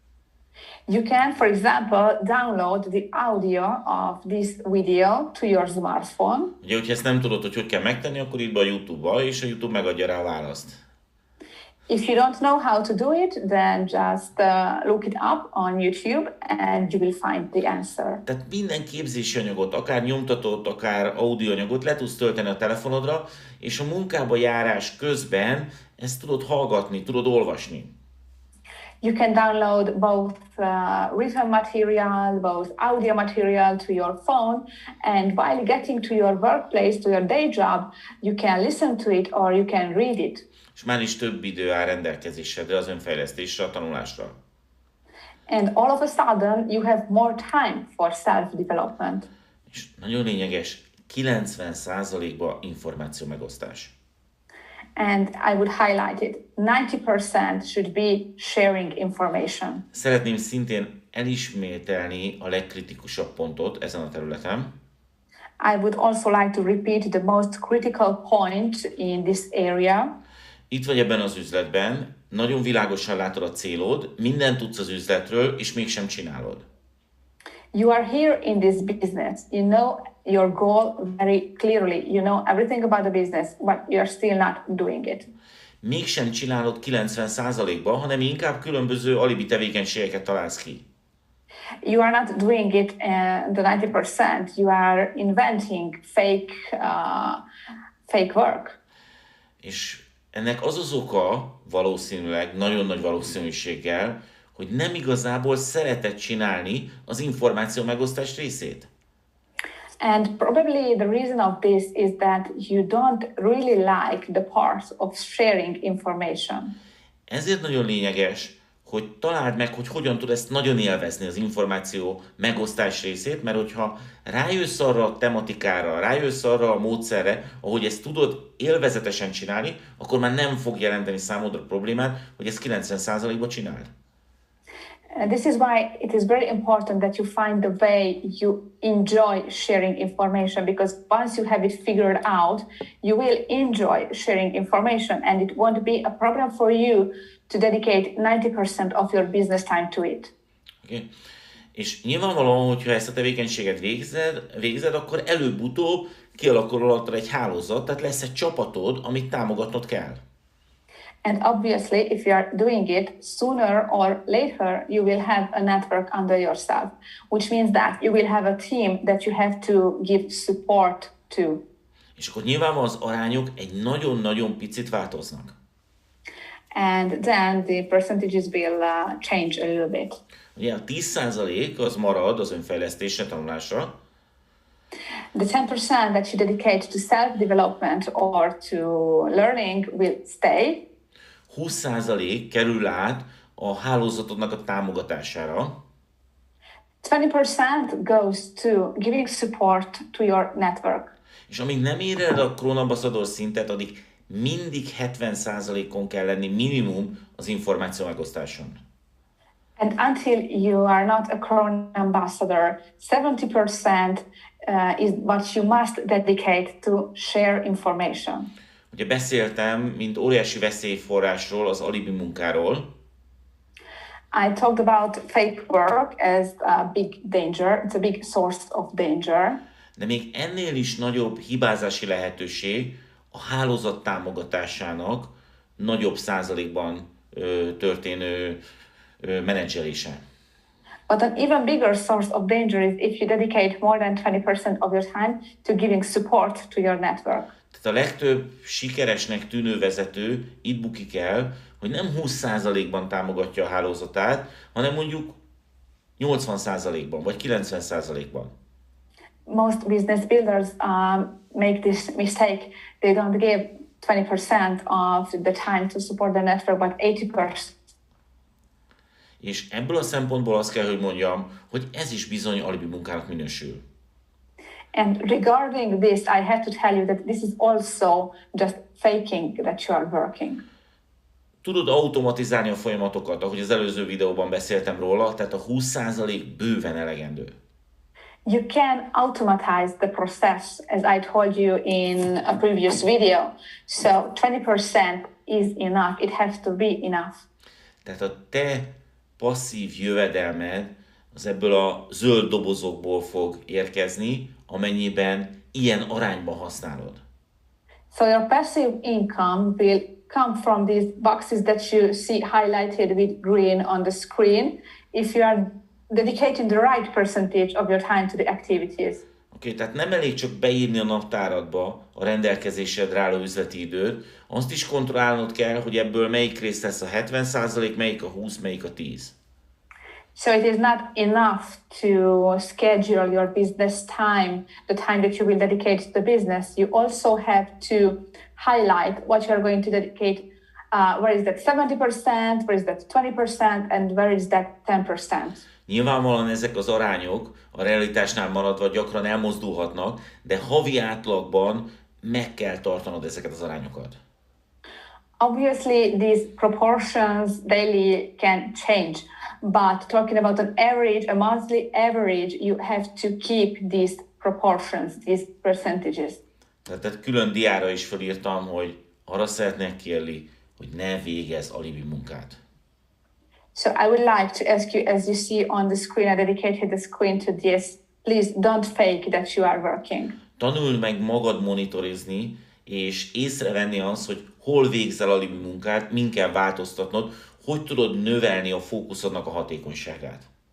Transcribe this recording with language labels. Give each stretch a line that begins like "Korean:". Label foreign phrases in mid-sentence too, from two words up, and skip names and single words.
English: You can, for example, download the audio of this video to your smartphone.
Hungarian: Ugye, hogyha ezt nem tudod, hogy kell megtenni, akkor írd be a YouTube-ba, és a YouTube megadja rá a választ.
English: If you don't know how to do it, then just look it up on YouTube and you will find the answer.
Hungarian: Tehát minden képzési anyagot, akár nyomtatott, akár audioanyagot le tudsz tölteni a telefonodra, és a munkába járás közben ezt tudod hallgatni, tudod olvasni.
English: You can download both written material, both audio material to your phone, and while getting to your workplace, to your day job, you can listen to it or you can read it.
Hungarian: És már is több idő áll rendelkezésedre az önfejlesztésre, a tanulásra.
English: And all of a sudden, you have more time for self-development.
Hungarian: És nagyon lényeges, 90%-ba információ megosztás.
English: And I would highlight it. 90% should be sharing information.
Hungarian: Szeretném szintén elismételni a legkritikusabb pontot ezen a területen.
English: I would also like to repeat the most critical point in this area.
Hungarian: Itt vagy ebben az üzletben, nagyon világosan látod a célod, mindent tudsz az üzletről, és mégsem csinálod.
English: You are here in this business. You know your goal very clearly. You know everything about the business, but you are still not doing it.
Hungarian: Mégsem csinálod 90%-ba, hanem inkább különböző alibi tevékenységeket találsz ki.
English: You are not doing it the 90%. You are inventing fake work.
Hungarian: És ennek az az oka, valószínűleg, nagyon nagy valószínűséggel, hogy nem igazából szereted csinálni az információ megosztás részét.
English: And probably the reason of this is that you don't really like the part of sharing information.
Hungarian: Ezért nagyon lényeges, hogy találd meg, hogy hogyan tud ezt nagyon élvezni az információ megosztás részét, mert hogyha rájössz arra a tematikára, rájössz arra a módszerre, ahogy ezt tudod élvezetesen csinálni, akkor már nem fog jelenteni számodra problémát, hogy ezt 90%-ban csináld.
English: And this is why it is very important that you find the way you enjoy sharing information, because once you have it figured out, you will enjoy sharing information and it won't be a problem for you to dedicate 90% of your business time to it. Okay.
Hungarian: És nyilvánvalóan, hogyha ezt a tevékenységet végzed, akkor előbb-utóbb kialakul alattad egy hálózat, tehát lesz egy csapatod, amit támogatnod kell.
English: And obviously, if you are doing it, sooner or later, you will have a network under yourself, which means that you will have a team that you have to give support to.
Hungarian: És akkor nyilvánvalóan az arányok egy nagyon-nagyon picit változnak.
English: And then the percentages will change a little bit.
Hungarian: Ugye a 10% az marad az önfejlesztésre, tanulásra.
English: The 10% that you dedicate to self-development or to learning will stay.
Hungarian: 20% kerül át a hálózatodnak a támogatására.
English: 20% goes to giving support to your network.
Hungarian: És amíg nem ér el a Crown Ambassador szintet, addig mindig 70%-on kell lenni minimum az információ megosztáson.
English: And until you are not a Crown Ambassador, 70% is what you must dedicate to share information.
Hungarian: Ugye beszéltem, mint óriási veszélyforrásról, az alibi munkáról.
English: I talked about fake work as a big danger. It's a big source of danger.
Hungarian: De még ennél is nagyobb hibázási lehetőség a hálózat támogatásának nagyobb százalékban történő menedzselése.
English: But an even bigger source of danger is if you dedicate more than 20% of your time to giving support to your network.
Hungarian: Tehát a legtöbb sikeresnek tűnő vezető itt bukik el, hogy nem 20%-ban támogatja a hálózatát, hanem mondjuk 80%-ban vagy 90%-ban.
English: Most business builders make this mistake. They don't give 20% of the time to support the network, but 80%.
Hungarian: És ebből a szempontból azt kell, hogy mondjam, hogy ez is bizony alibi munkának minősül.
English: And regarding this, I have to tell you that this is also just faking that you are working.
Hungarian: Tudod automatizálni a folyamatokat, ahogy az előző videóban beszéltem róla, tehát a 20% bőven elegendő.
English: You can automatize the process, as I told you in a previous video. So 20% is enough. It has to be enough.
Hungarian: Tehát a te passzív jövedelmed az ebből a zöld dobozokból fog érkezni, amennyiben ilyen arányban használod.
English: So your passive income will come from these boxes that you see highlighted with green on the screen if you are dedicating the right percentage of your time to the activities.
Hungarian: Oké, tehát nem elég csak beírni a naptáradba a rendelkezésedre álló üzleti időt, azt is kontrollálnod kell, hogy ebből melyik rész lesz a 70%, melyik a 20, melyik a 10.
English: So it is not enough to schedule your business time, the time that you will dedicate to the business. You also have to highlight what you are going to dedicate. Where is that 70%, where is that 20%, and where is that 10%?
Hungarian: Nyilvánvalóan ezek az arányok a realitásnál maradva gyakran elmozdulhatnak, de havi átlagban meg kell tartanod ezeket az arányokat.
English: Obviously, these proportions daily can change, but talking about an average, a monthly average, you have to keep these proportions, these percentages.
Hungarian: Tehát külön diára is felírtam, hogy arra szeretnék kérni, hogy ne végezz alibi munkát.
English: So I would like to ask you, as you see on the screen, I dedicated the screen to this, please don't fake that you are working.
Hungarian: Tanuld meg magad monitorizni, és észrevenni azt, hogy hol végzel alibi munkát, min kell változtatnod, hogy tudod növelni a fókuszodnak a hatékonyságát.